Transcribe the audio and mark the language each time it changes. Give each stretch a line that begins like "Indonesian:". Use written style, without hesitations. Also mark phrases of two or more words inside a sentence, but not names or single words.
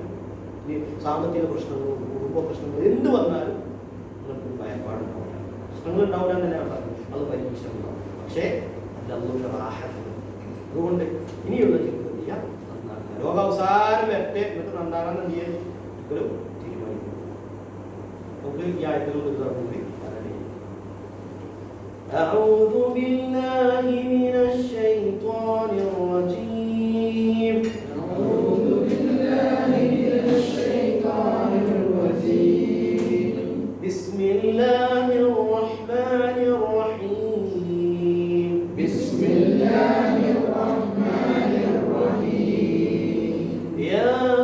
Malayalam: ഇനി സാമ്പത്തിക പ്രശ്നങ്ങളും കുടുംബ പ്രശ്നങ്ങളും എന്ത് വന്നാലും നിങ്ങൾക്ക് ഭയപ്പാടുണ്ടാവില്ല. പ്രശ്നങ്ങൾ ഉണ്ടാവില്ല എന്നല്ല പറഞ്ഞു, അത് പരീക്ഷ ഉണ്ടാവും. പക്ഷേ അതിലൊന്നും റാഹത്തുണ്ട്. അതുകൊണ്ട് ഇനിയുള്ള ജീവിതം ചെയ്യാൻ നന്നാക്കുക. ലോകാവസാനം വരട്ടെ എന്നിട്ട് നന്നാകാൻ ചെയ്യാൻ ഒരു തീരുമാനിക്കും. നമുക്ക് ഈ ആയത്തിലൂടെ ഇത് പറഞ്ഞുകൂടി
Arabic: أعوذ بالله من الشيطان الرجيم أعوذ بالله من الشيطان الرجيم بسم الله الرحمن الرحيم بسم الله الرحمن الرحيم يا